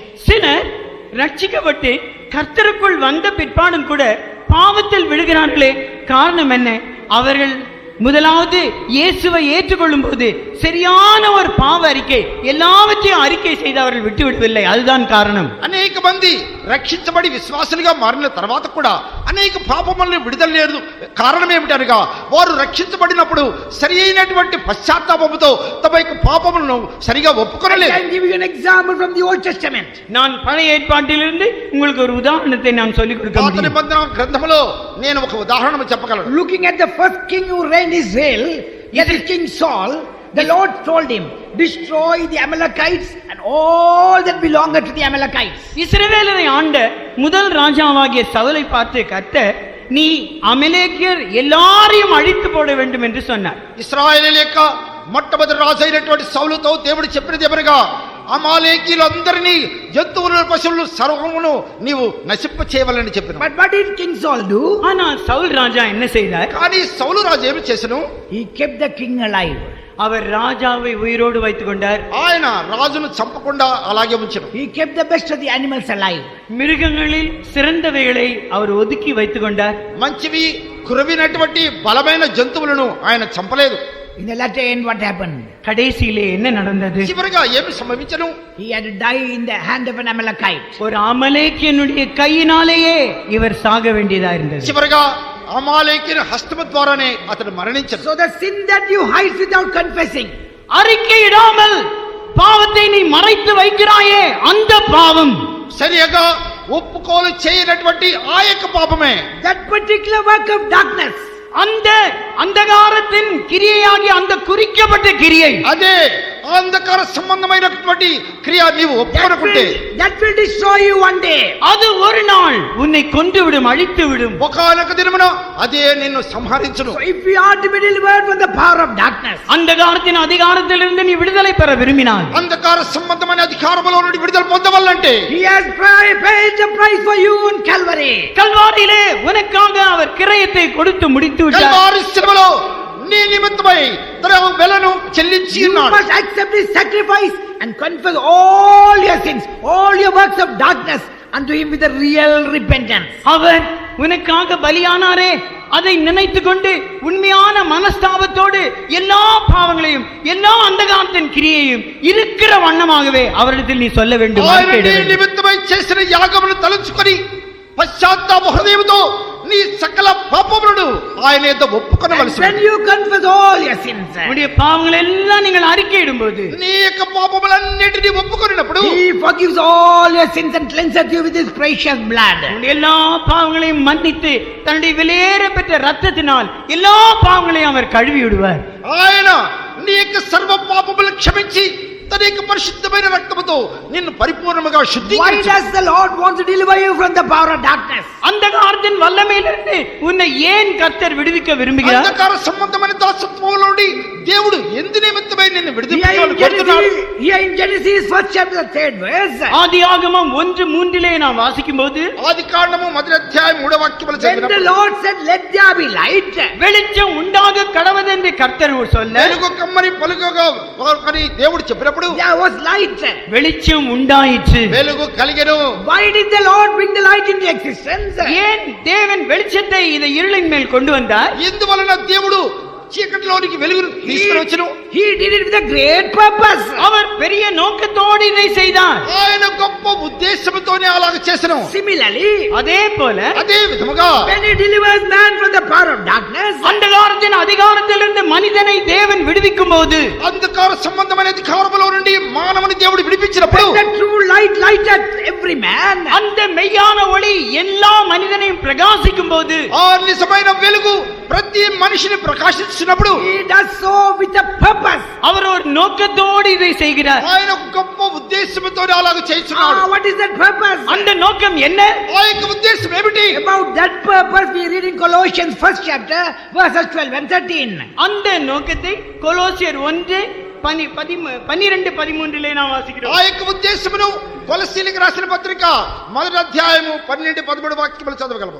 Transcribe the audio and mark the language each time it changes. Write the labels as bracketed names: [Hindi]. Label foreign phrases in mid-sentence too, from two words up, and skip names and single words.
[Tamil] சிலர் ரட்சிக்கப்பட்டு கர்த்தருக்குள் வந்த பிற்பாடும் கூட பாவத்தில் விழுகிறார்களே, காரணம் என்ன? அவர்கள் முதலாவது இயேசுவை ஏற்றுக்கொள்ளும் போது சரியான ஒரு பாவ அறிக்கை எல்லாவற்றையும் அறிக்கை செய்து அவர்கள் விட்டு விடுவதில்லை. அதுதான் காரணம். [Telugu] అనేక మంది రక్షించబడి విశ్వాసులుగా మారిన తర్వాత కూడా అనేక పాపములను విడుదల లేదు. కారణం ఏమిటనగా వారు రక్షించబడినప్పుడు సరి అయినటువంటి పశ్చాత్తాపముతో తమ యొక్క పాపములను సరిగా I ఒప్పుకొనలేదు. [English] can give you an example from the Old Testament. [Tamil] நான் பழைய ஏற்பாட்டிலிருந்து உங்களுக்கு ஒரு உதாரணத்தை நான் சொல்லிக் கொடுக்க పాత முடியும். [Telugu] నిబంధన గ్రంథములో నేను ఒక ఉదాహరణ చెప్పగలను. [English] Looking at the first king who reigned Israel, that is King Saul, The Lord told him, destroy the Amalekites and all that belonged to the Amalekites. [Tamil] இஸ்ரவேலரை ஆண்ட முதல் ராஜாவாகிய சவுலை பார்த்து கர்த்தர், நீ அமலேக்கியர் எல்லாரையும் அழித்து போட வேண்டும் என்று சொன்னார். [Telugu] ఇశ్రాయేలు యొక్క మొట్టమొదటి రాజు అయినటువంటి సౌలుతో దేవుడు చెప్పినది ఏమనగా, అమాలేకీయులందరినీ జంతువులను పశువులను సర్వమును నీవు నశింప చేయవలని చెప్పిన. [English] But what did King Saul do? [Tamil] ஆனால் சவுல் ராஜா என்ன செய்தார்? [Telugu] కానీ సౌలు రాజు ఏమి చేసను? [English] He kept the king alive. [Tamil] அவர் ராஜாவை உயிரோடு வைத்துக் கொண்டார். [Telugu] ఆయన రాజును చంపకుండా అలాగే ఉంచెను. [English] He kept the best of the animals alive. [Tamil] மிருகங்களில் சிறந்தவைகளை அவர் ஒதுக்கி வைத்துக் கொண்டார். [Telugu] మంచివి కురవినటువంటి బలమైన జంతువులను ఆయన చంపలేదు. [English] In the latter end, what happened? [Tamil] கடைசியிலே என்ன நடந்தது? [Telugu] చివరిగా ఏమి సంభవించను? [English] He had to die in the hand of an Amalekite. [Tamil] ஒரு அமலேக்கியனுடைய கையினாலேயே இவர் சாக வேண்டியதா இருந்தது. [Telugu] చివరిగా అమాలేకీయుని హస్తము ద్వారానే అతడు మరణించను. [English] So the sin that you hide without confessing, [Tamil] அறிக்கையிடாமல் பாவத்தை நீ மறைத்து வைக்கிறாயே, அந்த பாவம் [Telugu] సరిగా ఒప్పుకోలు చేయనటువంటి ఆ యొక్క పాపమే, [English] that particular work of darkness, [Tamil] அந்த அந்தகாரத்தின் கிரியையாகி அந்த குறிக்கப்பட்ட கிரியை, [Telugu] అదే అంధకార సంబంధమైనటువంటి క్రియ నీవు ఒప్పుకొనకుంటే [English] that will destroy you one day. [Tamil] அது ஒரு நாள் உன்னை கொன்று விடும், அழித்து விடும். [Telugu] ఒకానొక దినమున అదే నిన్ను సంహరించును. [English] So if we are to be delivered from the power of darkness, [Tamil] அந்தகாரத்தின் அதிகாரத்திலிருந்து நீ விடுதலை பெற விரும்பினால், [Telugu] అంధకార సంబంధమైన అధికారములో నుండి విడుదల పొందవాలంటే [English] He has paid the price for you on Calvary. [Tamil] கல்வாரியிலே உனக்காக அவர் கிரயத்தை கொடுத்து முடித்து விட்டார். [Telugu] కల్వారి శిలువలో నీ నిమిత్తమై తన వెలను చెల్లించి You ఉన్నాడు. [English] must accept His sacrifice and confess all your sins, all your works of darkness unto Him with a real repentance. [Tamil] அவர் உனக்காக பலியானாரே, அதை நினைத்து கொண்டு உண்மையான மனஸ்தாபத்தோடு எல்லா பாவங்களையும் எல்லா அந்தகாரத்தின் கிரியையும் இருக்கிற வண்ணமாகவே அவரிடத்தில் நீ சொல்ல வேண்டும், ఆయన அறிக்கையிட నీ வேண்டும். [Telugu] నిమిత్తమై చేసిన యాగమును తలంచుకొని పశ్చాత్తాప హృదయముతో నీ సకల పాపములను ఆయన యొద్ద And ఒప్పుకొనవలసి [English] when you confess all your sins, [Tamil] உன்னுடைய பாவங்கள் எல்லாம் நீங்கள் அறிக்கையிடும் போது [Telugu] నీ యొక్క పాపములన్నిటినీ ఒప్పుకొనినప్పుడు [English] He forgives all your sins and cleanses you with His precious blood. [Tamil] உன்னுடைய எல்லா பாவங்களையும் மன்னித்து தன்னுடைய விலையேற பெற்ற ரத்தத்தினால் எல்லா பாவங்களையும் அவர் கழுவி விடுவார். [Telugu] ఆయన నీ యొక్క సర్వ పాపములను క్షమించి తన యొక్క పరిశుద్ధమైన రక్తముతో నిన్ను పరిపూర్ణముగా Why శుద్ధీకరించు. [English] does the Lord want to deliver you from the power of darkness? [Tamil] அந்தகாரத்தின் வல்லமையிலிருந்து உன்னை ஏன் கர்த்தர் விடுவிக்க விரும்புகிறார்? [Telugu] అంధకార సంబంధమైన దాసత్వంలో నుండి దేవుడు ఎందు నిమిత్తమై నిన్ను Here విడుదల [English] in Genesis, first chapter, third verse, [Tamil] ஆதியாகமம் 1:3 நாம் வாசிக்கும் போது, [Telugu] ఆది కాండము మొదటి అధ్యాయం 3వ వాక్యములు [English] when the [Telugu] చదివినప్పుడు [English] Lord said, let there be light, [Tamil] வெளிச்சம் உண்டாக கடவதென்று கர்த்தர் சொல்ல, [Telugu] వెలుగు కమ్మని పలుకగా అని దేవుడు చెప్పినప్పుడు [English] there was light. [Tamil] வெளிச்சம் உண்டாயிற்று. [Telugu] వెలుగు కలిగెను. [English] Why did the Lord bring the light into existence? [Tamil] ஏன் தேவன் வெளிச்சத்தை இந்த இருளின் மேல் கொண்டு வந்தார்? [Telugu] ఎందువలన దేవుడు చీకటిలోనికి వెలుగును తీసుకొని వచ్చెను? [English] He did it with a great purpose. [Tamil] அவர் பெரிய நோக்கத்தோடு இதை செய்தார். [Telugu] ఆయన గొప్ప ఉద్దేశంతోనే అలాగ చేసెను. [English] Similarly, [Tamil] அதே போல [Telugu] అదే విధముగా [English] when He delivers man from the power of darkness, [Tamil] அந்தகாரத்தின் அதிகாரத்திலிருந்து மனிதனை தேவன் விடுவிக்கும் போது, [Telugu] అంధకార సంబంధమైన అధికారములో నుండి మానవుని దేవుడు విడిపించినప్పుడు [English] when the true light lighted every man, [Tamil] அந்த மெய்யான ஒளி எல்லா மனிதனையும் பிரகாசிக்கும் போது, [Telugu] ఆ నిజమైన వెలుగు ప్రతి మనిషిని ప్రకాశించినప్పుడు [English] He does so with a purpose. [Tamil] அவர் ஒரு நோக்கத்தோடு இதை செய்கிறார். [Telugu] ఆయన ఒక గొప్ప ఉద్దేశంతోనే అలాగ చేస్తున్నాడు. [English] What is that purpose? [Tamil] அந்த நோக்கம் என்ன? [Telugu] ఆ యొక్క ఉద్దేశం ఏమిటి? [English] About that purpose we read in Colossians first chapter verses 12 and 13. [Tamil] அந்த நோக்கத்தை கொலோசியர் 1:12-13 நாம் வாசிக்கிறோம். [Telugu] ఆ యొక్క ఉద్దేశమును కొలస్సీలకు రాసిన పత్రిక మొదటి అధ్యాయము 12-13 వాక్యములు చదవగలము.